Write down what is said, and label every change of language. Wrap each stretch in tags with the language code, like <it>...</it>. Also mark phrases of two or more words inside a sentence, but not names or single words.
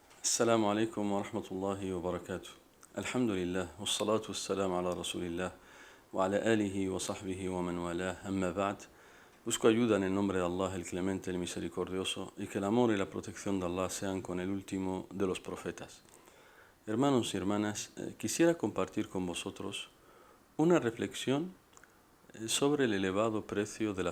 <ar>السلام عليكم ورحمة الله وبركاته. الحمد لله والصلاة والسلام على رسول الله وعلى آله وصحبه ومن والاه. أما بعد,</ar> <es>busco ayuda en el nombre de Allah, el clemente, el misericordioso, y que el amor y la protección de Allah sean con el último de los profetas. Hermanos y hermanas, quisiera compartir con vosotros una reflexión sobre el elevado precio de</es>